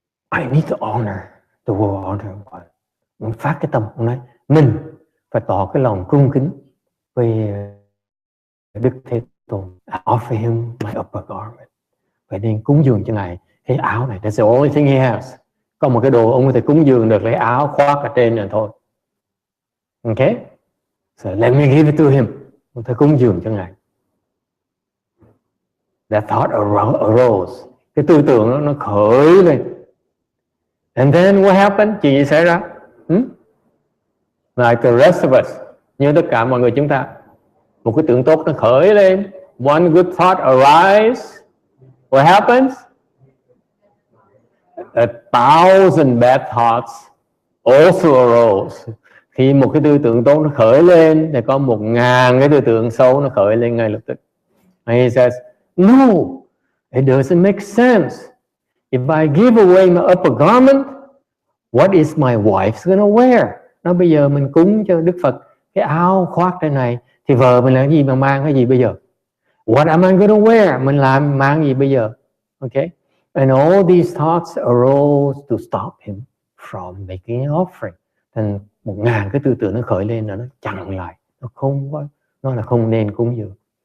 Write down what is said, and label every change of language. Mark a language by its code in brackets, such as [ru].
[en] I need to honor the word honor God. [vi] Ông phát cái tâm, ông nói mình phải tỏ cái lòng cung kính với Đức Thế Tôn. [en] I offer him my upper garment. [vi] Vậy nên cúng dường cho Ngài cái áo này. [en] That's the only thing he has. [vi] Có một cái đồ ông có thể cúng dường được, lấy áo khoác ở trên này thôi. Okay? [en] So let me give it to him. [vi] Ông phải cúng dường cho Ngài. [en] That thought arose. [vi] Cái tư tưởng nó khởi lên. [en] And then what happened? [vi] Chuyện gì xảy ra? [en] Like the rest of us, [vi] như tất cả mọi người chúng ta, một cái tưởng tốt nó khởi lên. [en] One good thought arise. What happens? 1,000 bad thoughts also arose. [vi] Khi một cái tư tưởng tốt nó khởi lên, thì có 1,000 cái tư tưởng xấu nó khởi lên ngay lập tức. [en] And he says, no, it doesn't make sense. If I give away my upper garment, what is my wife's gonna wear? [vi] Nó bây giờ mình cúng cho Đức Phật cái áo khoác trên này, thì vợ mình làm gì mà mang cái gì bây giờ? [en] What am I gonna wear? [vi] Mình làm mang gì bây giờ? Okay? [en] And all these thoughts arose to stop him from making an offering. [vi] Thành 1,000 cái tư tưởng nó khởi lên là nó chặn lại, nó không có, nó là không nên cúng dường.